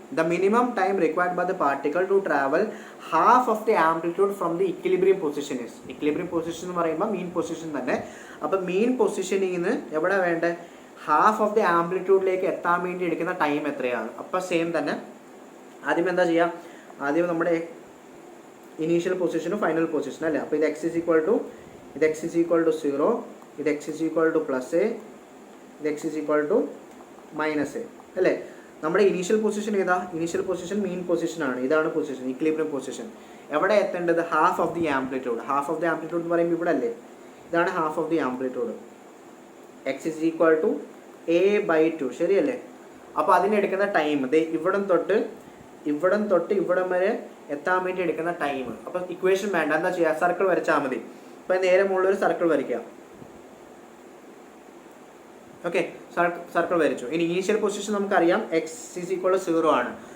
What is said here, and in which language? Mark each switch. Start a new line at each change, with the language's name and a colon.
English: The minimum time required by the particle to travel half of the amplitude from the equilibrium position is.
Malayalam: Equilibrium position എന്ന് പറയുമ്പോൾ മീൻ position തന്നെ. അപ്പോൾ മീൻ പൊസിഷനിൽ നിന്ന് എവിടെ വേണ്ടത്, ഹാഫ് ഓഫ് ദി ആംപ്ലിറ്റ്യൂഡിലേക്ക് എത്താൻ വേണ്ടി എടുക്കുന്ന ടൈം എത്രയാണ്. അപ്പോൾ സെയിം തന്നെ ആദ്യം എന്താ ചെയ്യുക, ആദ്യം നമ്മുടെ ഇനീഷ്യൽ പൊസിഷനും ഫൈനൽ പൊസിഷനും അല്ലേ. അപ്പോൾ ഇത് x is equal to 0, ഇത് x is equal to plus A, ഇത് x is equal to minus A അല്ലേ. നമ്മുടെ ഇനീഷ്യൽ പൊസിഷൻ ഏതാ, ഇനീഷ്യൽ പൊസിഷൻ മീൻ പൊസിഷനാണ്. ഇതാണ് പൊസിഷൻ, ഇക്വിലിബ്രിയം പൊസിഷൻ. എവിടെ എത്തേണ്ടത്, half of the amplitude. Half of the amplitude എന്ന് പറയുമ്പോൾ ഇവിടെ അല്ലേ, ഇതാണ് half of the amplitude.
English: x is equal to a/2
Malayalam: ശരിയല്ലേ. അപ്പോൾ അതിനെടുക്കുന്ന ടൈം ഇവിടം തൊട്ട് ഇവിടം വരെ എത്താൻ വേണ്ടി എടുക്കുന്ന ടൈം. അപ്പോൾ ഇക്വേഷൻ വേണ്ട, എന്താ ചെയ്യുക, സർക്കിൾ വരച്ചാൽ മതി. അപ്പോൾ നേരെ മുകളിലൊരു സർക്കിൾ വരയ്ക്കുക. ഓക്കെ, സർക്കിൾ വരച്ചു. ഇനി ഇനീഷ്യൽ പൊസിഷൻ നമുക്കറിയാം x is equal to 0 ആണ്.